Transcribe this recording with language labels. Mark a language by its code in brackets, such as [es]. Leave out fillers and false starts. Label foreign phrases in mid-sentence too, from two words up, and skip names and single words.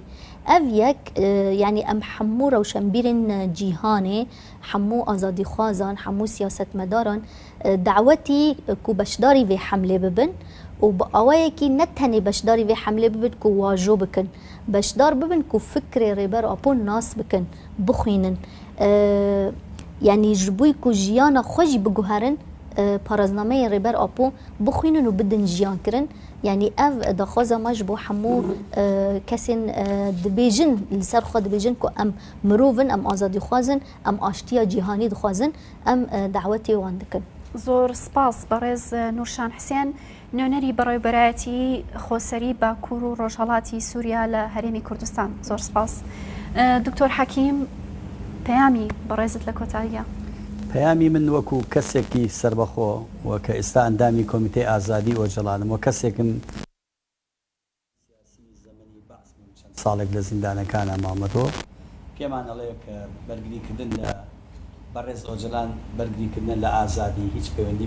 [ku] Ev yek yani em hemû rewşenbîrên cîhanê, hemû azadîxwazan, hemû siyasetmedaran dawetî ku beşdarî vê hemlê bibin û bi awayekî ne tenê beşdarî vê hemlê bibin ku wajo bikin. Beşdar bibin ku fikrê rêber Apo nas bikin, bixwînin. Yani ji bo ku jiyana xwe jî biguherin, paraznameyên rêber Apo bixwînin û bidin jiyan kirin. يعني اف دخوازه ماش بو حمو كسن دبيجن لسر خو دبيجن كو ام مروفن ام ازادي خوازن ام اشتيا جهاني دخوازن ام دعوتي واندكن [ckb] زۆر سپاس بەڕێز نورشان حسێن نوێنەری بەڕێوەبەرایەتی خۆسەری باکوور و ڕۆژهەڵاتی سووریا لە هەرێمی کوردستان. زۆر سپاس. دکتۆر حەکیم پەیامی بەڕێزت لە کۆتاییە. پەیامی من وەکو کەسێکی سربەخۆ وە کە ئێستا ئەندامی کۆمیتەی ئازادی ئۆجەڵانم و کەسێکم ساڵێک لە زیندانەکانە مامەتەوە پێمان ئەڵەیە کە بەرگریکردن لە بەڕێز ئۆجەلان بەرگریکردن لە ئازادی هیچ پەیوەندی